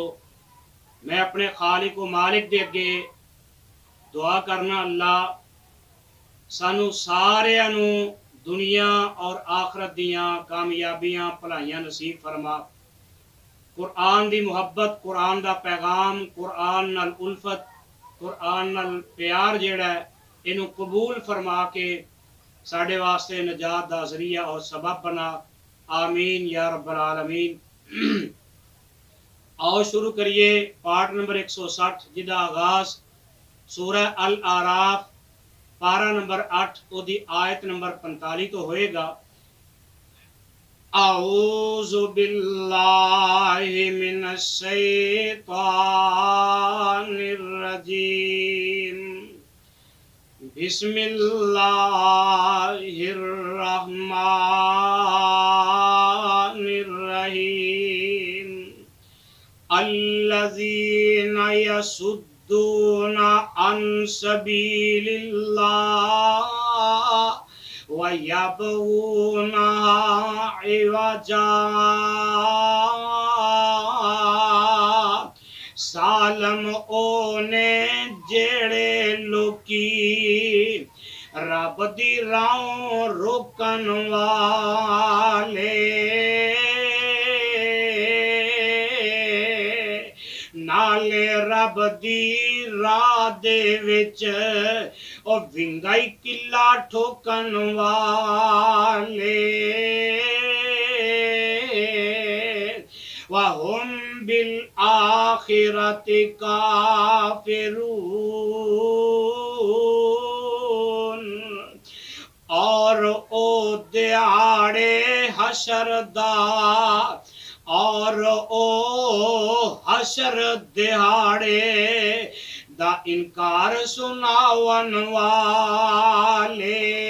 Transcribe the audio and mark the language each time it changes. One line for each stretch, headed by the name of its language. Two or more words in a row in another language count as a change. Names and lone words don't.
Punjabi: ਮੈਂ ਅਪਣੇ ਖ਼ਾਲਿਕ ਵ ਮਾਲਿਕ ਦੇ ਅੱਗੇ ਦੁਆ ਕਰਨਾ, ਅੱਲਾਹ ਸਾਨੂੰ ਸਾਰਿਆਂ ਨੂੰ ਦੁਨੀਆ ਔਰ ਆਖ਼ਰਤ ਦੀਆਂ ਕਾਮਯਾਬੀਆਂ ਭਲਾਈਆਂ ਨਸੀਬ ਫ਼ਰਮਾ। ਕੁਰਾਨ ਦੀ ਮੁਹੱਬਤ, ਕੁਰਾਨ ਦਾ ਪੈਗ਼ਾਮ, ਕੁਰਾਨ ਨਾਲ ਉਲਫ਼ਤ, ਕੁਰਾਨ ਨਾਲ ਪਿਆਰ ਜਿਹੜਾ ਹੈ ਇਹਨੂੰ ਕਬੂਲ ਫ਼ਰਮਾ ਕੇ ਸਾਡੇ ਵਾਸਤੇ ਨਜਾਤ ਦਾ ਜ਼ਰੀਆ ਔਰ ਸਬਬ ਬਣਾ।
Arabic: آمين يا رب العالمين.
Punjabi: ਆਓ ਸ਼ੁਰੂ ਕਰੀਏ
English: part number
Punjabi: 160, ਜਿਹਦਾ ਆਗ਼ਾਜ਼ ਸੂਰਾ ਅਲ ਆਰਾਫ਼ ਪਾਰਾ ਨੰਬਰ 8 ਓਹਦੀ ਆਯਤ ਨੰਬਰ 45 ਤੋਂ ਹੋਏਗਾ।
Arabic: أعوذ بالله من الشيطان الرجيم. بسم الله الرحمن الرحيم الذين يصدون عن سبيل الله ويبغونها عوجا سالم
Punjabi: ਓਹਨੇ ਜਿਹੜੇ ਲੋਕੀ ਰੱਬ ਦੀ ਰਾਹੋਂ ਰੋਕਣ ਵਾਲੇ ਨਾਲੇ ਰੱਬ ਦੀ ਰਾਹ ਦੇ ਵਿਚ ਓ ਵਿੰਗਾਈ ਕਿੱਲਾ ਠੋਕਣ ਵਾਲੇ
Arabic: وهم بالآخرة كافرون
Punjabi: ਔਰ ਓ ਦਿਹਾੜੇ ਹਸ਼ਰ ਦਾ ਔਰ ਓ ਹਸ਼ਰ ਦਿਹਾੜੇ ਦਾ ਇਨਕਾਰ ਸੁਣਾਵਣ ਵਾਲੇ